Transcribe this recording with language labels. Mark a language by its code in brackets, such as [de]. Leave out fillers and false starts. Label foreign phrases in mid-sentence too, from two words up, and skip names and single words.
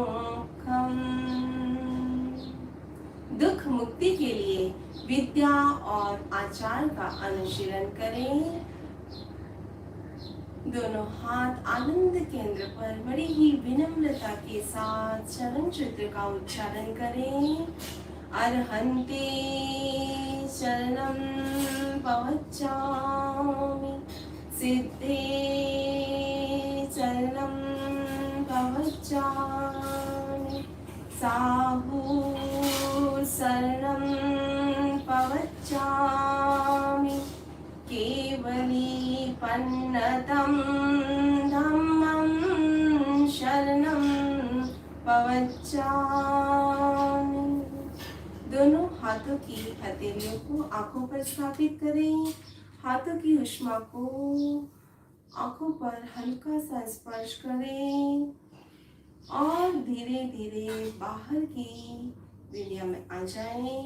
[hi] दुख मुक्ति के लिए विद्या और आचार का अनुशीलन करें। दोनों हाथ आनंद केंद्र पर बड़ी ही विनम्रता के साथ चरण चित्र का उच्चारण करें। [pra] अर्हन्ते शरणं पवच्चामि, सिद्धे शरणं पवच्चामि, साहु शरणं पवच्चामि, केवली पन्नतं धम्मं शरणं पवच्चामि। [hi] दोनों हाथों की हथेलियों को आंखों पर स्थापित करें। हाथों की ऊष्मा को आंखों पर हल्का सा स्पर्श करें और धीरे धीरे बाहर की दुनिया में आ जाएं।